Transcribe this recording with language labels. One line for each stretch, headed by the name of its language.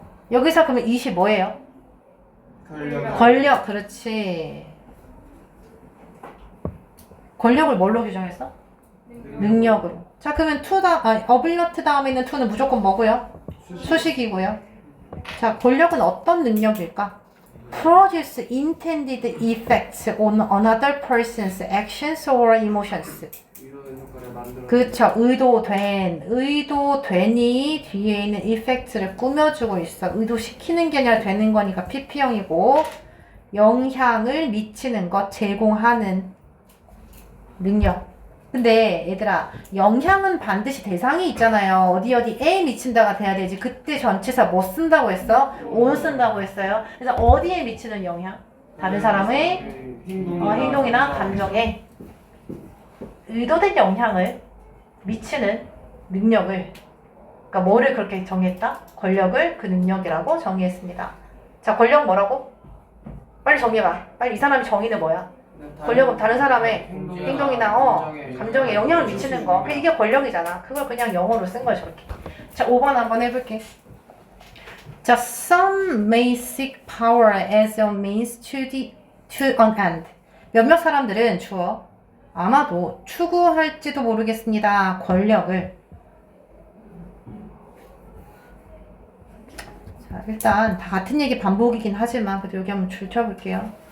Korean: 여기서 그러면 it이 뭐예요? 권력, 그렇지. 권력을 뭘로 규정했어? 능력으로. 자, 그러면 ability 다음에 있는 to는 무조건 뭐고요? 수식이고요. 자, 권력은 어떤 능력일까?
English: Produce intended effects on another person's actions or emotions.
Korean: 그쵸. 의도된이 뒤에 있는 effect를 꾸며주고 있어. 의도시키는 게 아니라 되는 거니까 PP형이고, 영향을 미치는 것, 제공하는 능력. 근데 얘들아, 영향은 반드시 대상이 있잖아요. 어디에 미친다가 돼야 되지. 그때 전치사 뭐 쓴다고 했어? on 쓴다고 했어요. 그래서 어디에 미치는 영향? 다른 사람의 행동이나 감정에 의도된 영향을 미치는 능력을, 그러니까 뭐를 그렇게 정했다? 권력을 그 능력이라고 정의했습니다. 자, 권력 뭐라고? 빨리 정해봐. 빨리 이 사람이 정의는 뭐야? 권력은 다른 사람의 행동이나 감정에 영향을 미치는 거. 이게 권력이잖아. 그걸 그냥 영어로 쓴 거야, 저렇게. 자, 5번 한번 해볼게.
English: 자, some may seek power as a means to an end.
Korean: 몇몇 사람들은 주어 아마도 추구할지도 모르겠습니다. 권력을 일단 다 같은 얘기 반복이긴 하지만 그래도 여기 한번 줄 쳐볼게요.